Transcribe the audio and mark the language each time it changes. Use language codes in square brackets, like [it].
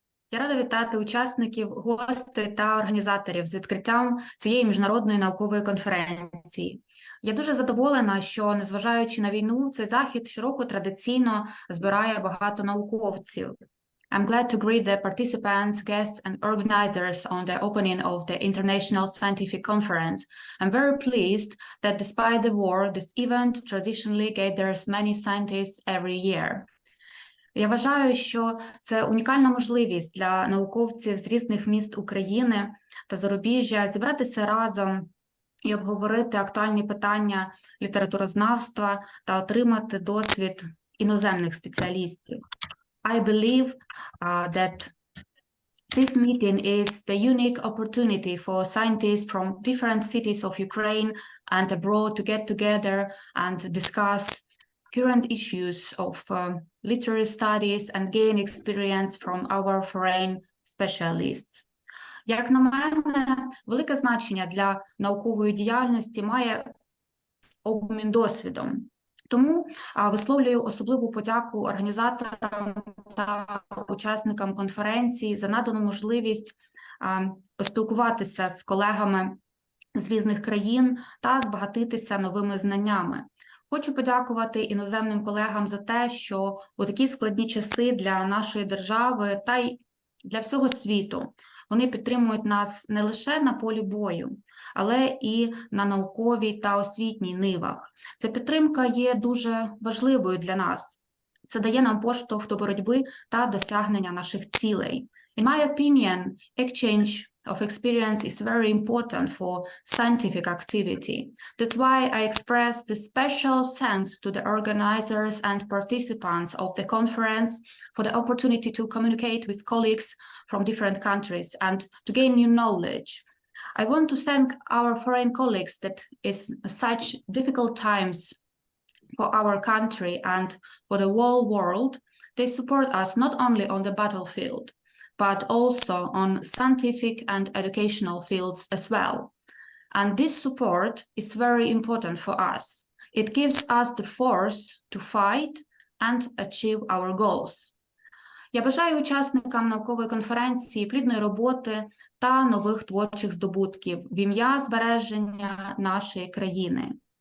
[uk] Я рада вітати учасників, гостей та організаторів з відкриттям цієї міжнародної наукової конференції. Я дуже задоволена, що, незважаючи на війну, цей захід щороку традиційно збирає багато науковців. [en] I'm glad to greet the participants, guests, and organizers on the opening of the International Scientific Conference. I'm very pleased that despite the war, this event traditionally gathers many scientists every year. [uk] Я вважаю, що це унікальна можливість для науковців з різних міст України та зарубіжжя зібратися разом і обговорити актуальні питання літературознавства та отримати досвід іноземних спеціалістів. [en] I believe that this meeting is the unique opportunity for scientists from different cities of Ukraine and abroad to get together and discuss current issues of literary studies and gain experience from our foreign specialists. [uk] Як на мене, велике значення для наукової діяльності має обмін досвідом. Тому висловлюю особливу подяку організаторам та учасникам конференції за надану можливість поспілкуватися з колегами з різних країн та збагатитися новими знаннями. Хочу подякувати іноземним колегам за те, що у такі складні часи для нашої держави та й для всього світу вони підтримують нас не лише на полі бою, але і на науковій та освітній нивах. Ця підтримка є дуже важливою для нас. Це дає нам поштовх до боротьби та досягнення наших цілей. [en] In my opinion, exchange of experience is very important for scientific activity. That's why I express the special thanks to the organizers and participants of the conference for the opportunity to communicate with colleagues from different countries and to gain new knowledge. I want to thank our foreign colleagues that is such difficult times for our country and for the whole world. They support us not only on the battlefield, but also on scientific and educational fields as well. And this support is very important for us. It gives us the force to fight and achieve our goals. [uk] Я бажаю учасникам наукової конференції плідної роботи та нових творчих здобутків в ім'я збереження нашої країни.